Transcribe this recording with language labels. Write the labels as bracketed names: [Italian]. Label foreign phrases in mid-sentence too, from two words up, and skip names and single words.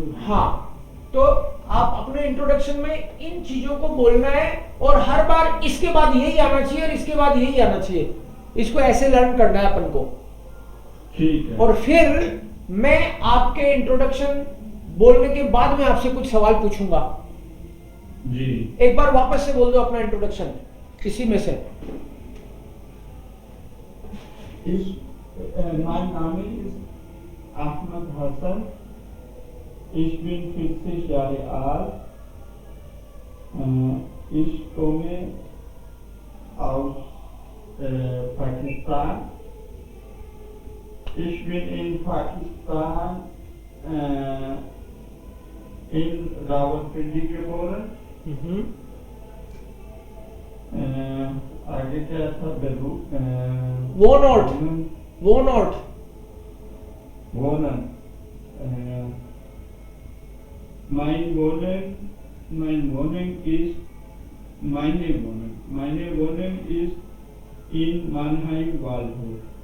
[Hindi] हाँ, तो आप अपने इंट्रोडक्शन में इन चीजों को बोलना है और हर बार इसके बाद यही आना चाहिए और इसके बाद यही आना चाहिए। इसको ऐसे लर्न करना है अपन को। ठीक है। और फिर मैं आपके इंट्रोडक्शन बोलने के बाद में आपसे कुछ सवाल पूछूंगा जी। एक बार वापस से बोल दो अपना इंट्रोडक्शन इसी में से। [German] Mein Name ist Ahmad Hassan. Ich bin 40 Jahre alt. Ich komme aus Pakistan. Ich bin in Pakistan in Rawalpindi geboren. [Hindi] आगे क्या था? [German] Wohnort. Wohnen. Meine Wohnung ist in Mannheim Waldhof.